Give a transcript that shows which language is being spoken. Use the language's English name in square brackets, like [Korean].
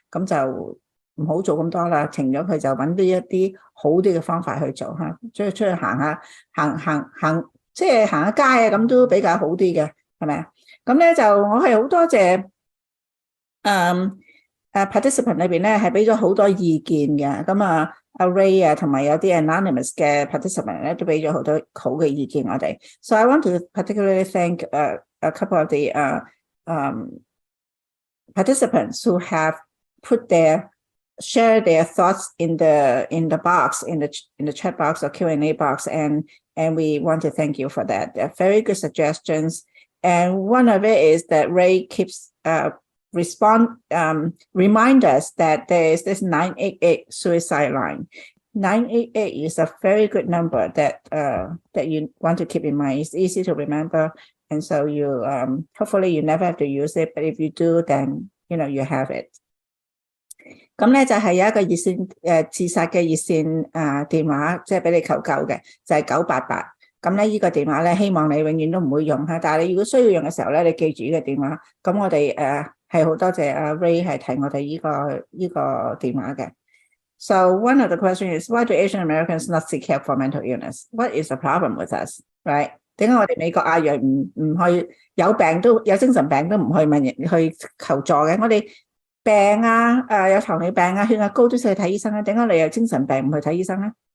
[Cantonese] 咁就唔好做咁多啦，停咗佢就揾啲一啲好啲嘅方法去做嚇，出去行下即係行下街啊，咁都比較好啲嘅，係咪啊？咁咧就我係好多謝participant 裏邊咧係俾咗好多意見嘅，咁 Ray 啊，同埋有啲 anonymous 嘅 participant 咧，都俾咗好多好嘅意見我哋。 [English] So I want to particularly thank a couple of the participants who have share their thoughts in the box, in the chat box or Q&A box, and we want to thank you for that. They're very good suggestions. And one of it is that Ray keeps remind us that there is this 988 suicide line. 988 is a very good number that you want to keep in mind. It's easy to remember, and so you hopefully you never have to use it. But if you do, then you have it. [Cantonese] 咁咧就係有一個熱線自殺嘅熱線電話，即係俾你求救嘅，就係988。咁咧呢個電話咧，希望你永遠都唔會用嚇，但係你如果需要用嘅時候咧，你記住呢個電話。咁我哋係好多謝阿 Ray 係提我哋呢個電話嘅。 [English] So one of the questions is, why do Asian Americans not seek help for mental illness? What is the problem with us, right? [Cantonese] 點解我哋美國亞裔唔去有精神病都唔去問人去求助嘅？我哋病啊，有糖尿病啊，血壓高都要去睇醫生啊，點解你有精神病唔去睇醫生咧？